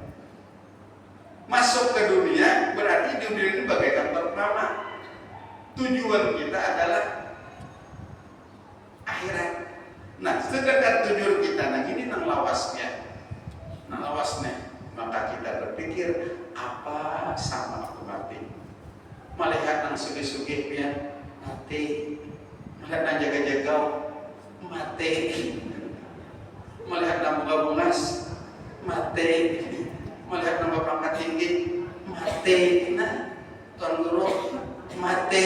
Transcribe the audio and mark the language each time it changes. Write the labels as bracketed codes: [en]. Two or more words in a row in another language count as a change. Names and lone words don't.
[id] Masuk ke dunia berarti dunia ini bagaikan pertama. Tujuan kita adalah akhirat. Nah, sedangkan tujuan kita nah ini [bjn] nang lawasnya, [id] maka kita berpikir apa sama aku mati. [bjn] Melihat nang sugih-sugih pian mati, melihat nang jaga-jaga mati. [id] Melihat nama bungas mati, melihat nama pangkat tinggi mati, nah tuan guru mati.